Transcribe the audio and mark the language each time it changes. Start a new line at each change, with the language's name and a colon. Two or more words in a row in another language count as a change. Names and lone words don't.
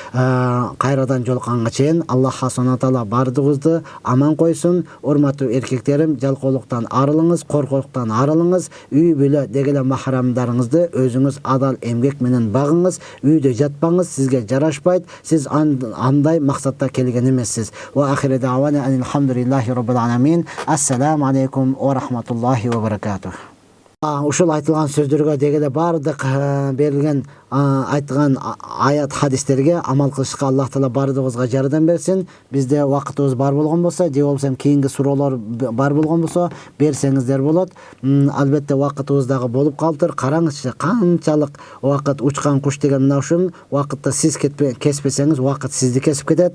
Kyrgyz: Кайрадан жолукканга чейин Аллах Субхана Таала бардыгыбызды аман койсун. Урматтуу эркектерим, жалкоолуктан арылыңыз, коркоктуктан арылыңыз. Үй бүлө деги эле махрамдарыңызды өзүңүз адал эмгек менен багыңыз. Үйдө жатпаңыз, сизге жарашпайт. Сиз андай максатта келген эмессиз.
Arabic: وآخر دعوانا الحمد لله رب العالمين. السلام عليكم ورحمة الله وبركاته.
Kyrgyz: Ушул айтылган сөздөргө деги эле бардык берилген айтылган аят хадистерге амал кылышка Аллах Таала бардыгыбызга жардам берсин. Бизде убакытыбыз бар болгон болсо, же болбосо кийинки суроолор бар болгон болсо берсеңиздер болот. Албетте убакытыбыз дагы болуп калыптыр. Караңызчы, канчалык убакыт учкан куш деген мына ушул убакытта сиз кеспесеңиз, убакыт сизди кесип кетет.